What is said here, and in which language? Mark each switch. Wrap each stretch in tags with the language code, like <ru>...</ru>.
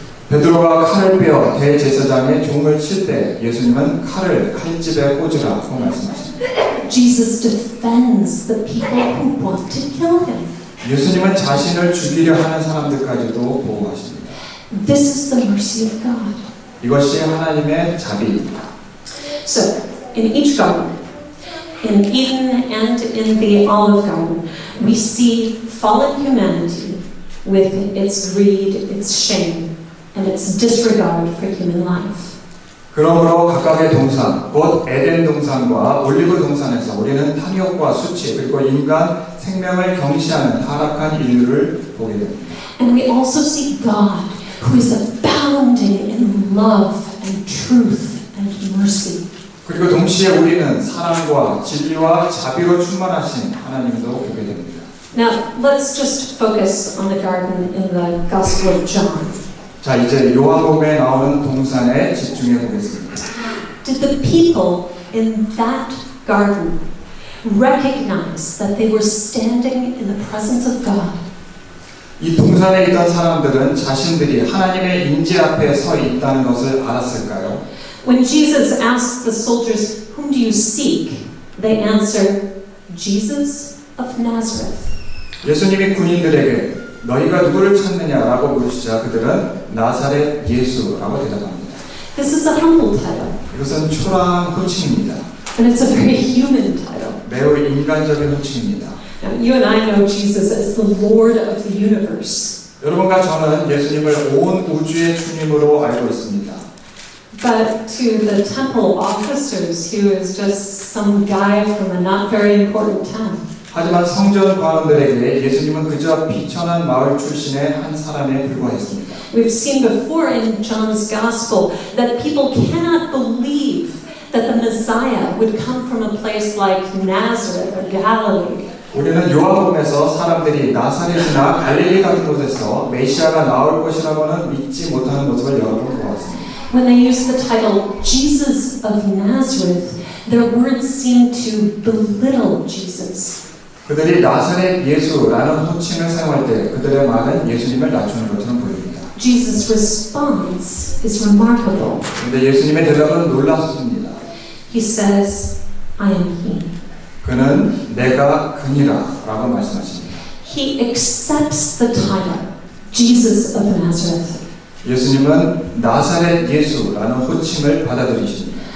<ko>베드로가 칼을 빼어 대제사장의 종을 칠 때 예수님은 칼을 칼집에 꽂으라고 말씀하십니다.</ko> <en>Jesus defends the people who want to kill him.</en> <ko>예수님은 자신을 죽이려 하는 사람들까지도 보호하십니다.</ko> <en>This is the mercy of God.</en> <ko>이것이 하나님의 자비입니다.</ko> <en>So, in each garden, in Eden and in the Olive Garden, we see fallen humanity with its greed, its shame, and its disregard for human life.</en> <ko>그러므로 각각의 동산, 곧 에덴 동산과 올리브 동산에서 우리는 탐욕과 수치 그리고 인간 생명을 경시하는 타락한 인류를 보게 됩니다.</ko> <en>And we also see God, who is abounding in love and truth and mercy.</en> <ko>그리고 동시에 우리는 사랑과 진리와 자비로 충만하신 하나님도 보게 됩니다.</ko> <en>Now, let's just focus on the garden in the Gospel of John.</en> <ko>자, 이제 요한복음에 나오는 동산에 집중해 보겠습니다.</ko> <en>Did the people in that garden recognize that they were standing in the presence of God?</en> <ko>이 동산에 있던 사람들은 자신들이 하나님의 임재 앞에 서 있다는 것을 알았을까요?</ko> <en>When Jesus asked the soldiers, "Whom do you seek?" they answer, "Jesus of Nazareth."</en> <ko>예수님이 군인들에게 너희가 누구를 찾느냐라고 물으시자 그들은 나사렛 예수라고 대답합니다.</ko> <en>This is a humble title,</en> <ko>이것은 초라한 호칭입니다.</ko> <en>and it's a very human title.</en> <ko>매우 인간적인 호칭입니다.</ko> <en>Now, you and I know Jesus as the Lord of the universe.</en> <ko>여러분과 저는 예수님을 온 우주의 주님으로 알고 있습니다.</ko> <en>But to the temple officers, he was just some guy from a not very important town.</en> <ko>하지만 성전 관원들에게 예수님은 그저 비천한 마을 출신의 한 사람에 불과했습니다.</ko> <en>We've seen before in John's Gospel that people cannot believe that the Messiah would come from a place like Nazareth or Galilee.</en> <ko>우리는 요한복음에서 사람들이 나사렛이나 갈릴리 같은 곳에서 메시아가 나올 것이라고는 믿지 못하는 모습을 여러 번 보았습니다.</ko> <en>When they use the title Jesus of Nazareth, their words seem to belittle Jesus.</en> <ko>그들이 나사렛 예수라는 호칭을 사용할 때 그들의 말은 예수님을 낮추는 것처럼 보입니다.</ko> <en>Jesus' response is remarkable.</en> <ko>그런데 예수님의 대답은 놀랍습니다.</ko> <en>He says, I am he.</en> <ko>그는 내가 그니라 라고 말씀하십니다.</ko> <en>He accepts the title, Jesus of Nazareth.</en> <ko>예수님은 나사렛 예수라는 호칭을 받아들이십니다.</ko>